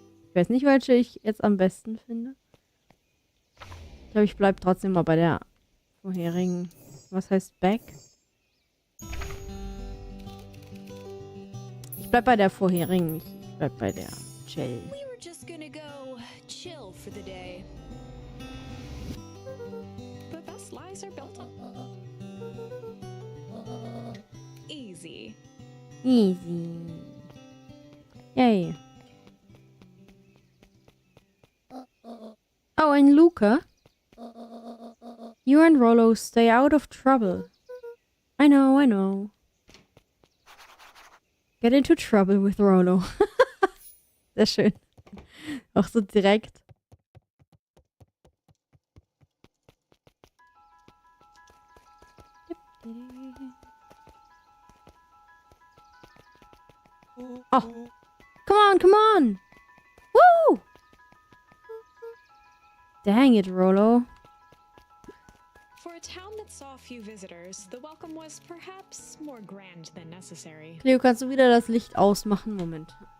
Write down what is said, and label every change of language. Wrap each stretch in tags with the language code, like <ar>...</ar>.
<de>Ich weiß nicht, welche ich jetzt am besten finde. Ich glaube, ich bleibe trotzdem mal bei der vorherigen. Was heißt back? Ich bleib bei der vorherigen. Ich bleib bei der Chill.</de> <en>We were just gonna go chill for the day. The best lies are built on easy. Easy. Yay. Oh, and Luca? You and Rollo stay out of trouble. I know. Get into trouble with Rollo.</en> <de>Sehr schön. Auch so direkt.</de> <en>Oh, come on! Woo! Dang it, Rollo. For a town that saw few visitors, the welcome was perhaps more grand than necessary.</en> <de>Cleo, kannst du wieder das Licht ausmachen? Moment.</de>